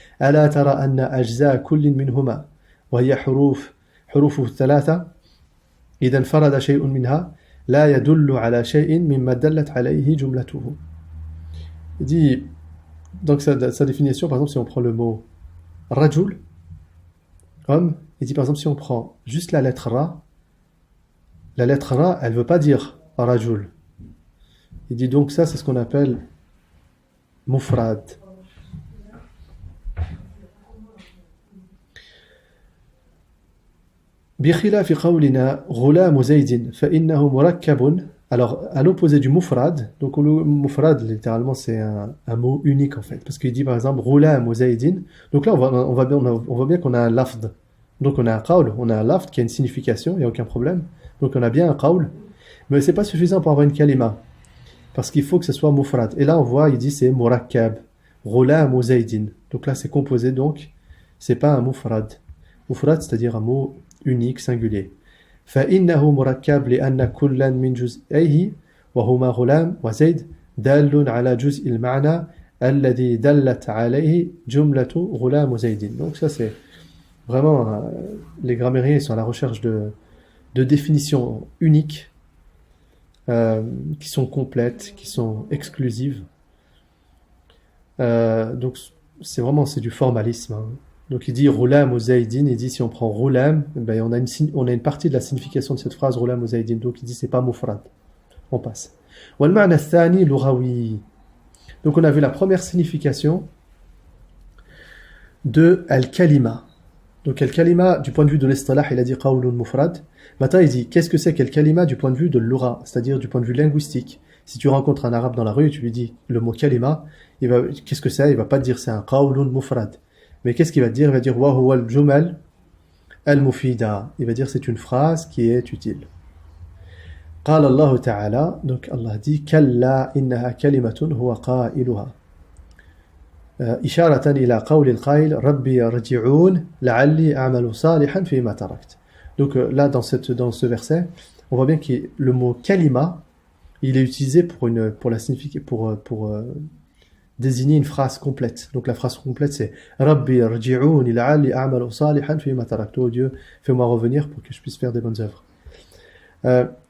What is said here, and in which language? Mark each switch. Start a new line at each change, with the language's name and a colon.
Arabic: ألا ترى أن أجزاء كل منهما وهي حروفه الثلاثة إذا انفرد شيء منها لا يدل على شيء مما دلت عليه جملته.
French: Il dit, donc sa définition, par exemple, si on prend le mot rajul, homme, il dit par exemple si on prend juste la lettre ra, elle ne veut pas dire rajul. Il dit donc ça c'est ce qu'on appelle mufrad.
Arabic: بخلاف قولنا غلام زيد فإنه مركب.
French: Alors à l'opposé du mufrad, donc le mufrad littéralement c'est un mot unique en fait, parce qu'il dit par exemple
Arabic: غلام زيد.
French: Donc là on voit bien qu'on a un lafd, Donc on a un qawl, on a un laft qui a une signification, il n'y a aucun problème. Donc on a bien un qawl, mais c'est pas suffisant pour avoir une kalima, parce qu'il faut que ce soit mufrad. Et là on voit, il dit c'est murakkab, ghulam ou zaydin. Donc là c'est composé, donc c'est pas un mufrad. Mufrad, c'est-à-dire un mot unique, singulier.
Arabic: فإنه مركب لأن كلا من جزئيه وهما غلام وزيد دال على جزء المعنى الذي دلت عليه جملة غلام وزيد.
French: Donc ça c'est vraiment, les grammairiens sont à la recherche de définitions uniques, qui sont complètes, qui sont exclusives. Donc c'est vraiment, c'est du formalisme, hein. Donc il dit Roulam ou Zaydin, il dit si on prend Roulam, ben on a une partie de la signification de cette phrase Roulam ou Zaydin, donc il dit c'est pas mufrad. On passe.
Arabic: Wal ma'na thani lughawi.
French: Donc on a vu la première signification de al-kalima. Donc al-kalima, du point de vue de l'istilah, il a dit qawlun mufrad. Maintenant il dit qu'est-ce que c'est qu'al-kalima du point de vue de l'ura, c'est-à-dire du point de vue linguistique. Si tu rencontres un arabe dans la rue et tu lui dis le mot kalima, qu'est-ce que c'est? Il va pas te dire c'est un qawlun mufrad. Mais qu'est-ce qu'il va dire? Il va dire
Arabic: wa huwa al-jumal al-mufida.
French: Il va dire c'est une phrase qui est utile.
Arabic: قال الله تعالى,
French: donc Allah dit
Arabic: كلا إنها كلمة هو قائلها إشارة إلى قول القائل ربي يرجعون لعلي أعمل صالحا فيما تركت.
French: Donc là dans ce verset on voit bien que le mot kalima il est utilisé pour la signifier pour désigner une phrase complète. Donc la phrase complète c'est
Arabic: Rabbi yarji'un la'alli a'malu salihan fima taraktu.
French: Oh Dieu, fais-moi revenir pour que je puisse faire des bonnes œuvres.